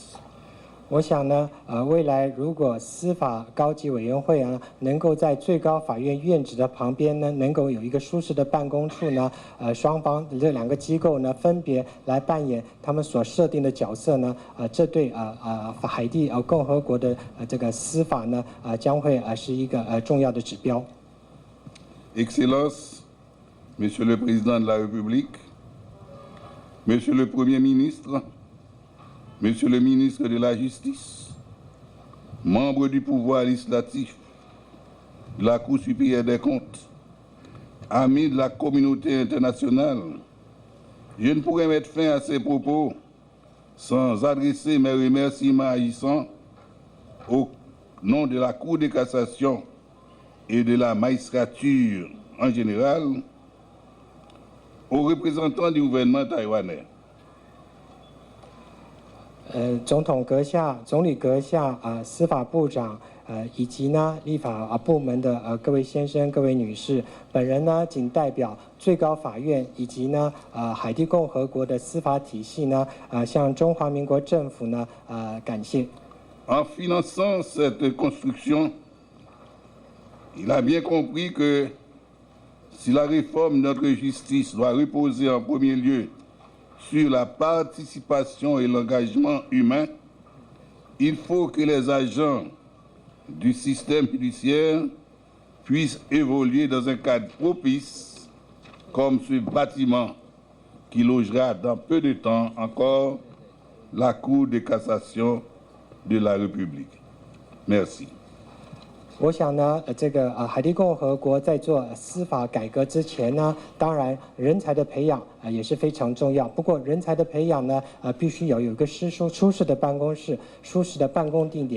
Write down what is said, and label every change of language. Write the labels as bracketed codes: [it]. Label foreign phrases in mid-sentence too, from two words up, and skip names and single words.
[zh] 我想呢，未来如果司法高级委员会能够在最高法院院址的旁边呢，能够有一个舒适的办公处呢，双方这两个机构呢，分别来扮演他们所设定的角色呢，这对海地共和国的这个司法呢，将会是一个重要的指标。 [fr] Excellences, Monsieur le Président de la République, Monsieur le Premier ministre, Monsieur le ministre de la Justice, membre du pouvoir législatif, de la Cour supérieure des comptes, amis de la communauté internationale, je ne pourrais mettre fin à ces propos sans adresser mes remerciements agissants au nom de la Cour de cassation et de la magistrature en général, aux représentants du gouvernement taïwanais. [zh] 总统阁下、总理阁下、司法部长以及呢立法部门的各位先生、各位女士，本人呢仅代表最高法院以及呢海地共和国的司法体系呢向中华民国政府呢感谢。 [fr] En finançant cette construction, il a bien compris que si la réforme de notre justice doit reposer en premier lieu sur la participation et l'engagement humain, il faut que les agents du système judiciaire puissent évoluer dans un cadre propice, comme ce bâtiment qui logera dans peu de temps encore la Cour de cassation de la République. Merci. [zh] 我想呢，这个海地共和国在做司法改革之前呢，当然人才的培养也是非常重要。不过人才的培养呢，必须有一个舒适的办公室、舒适的办公地点。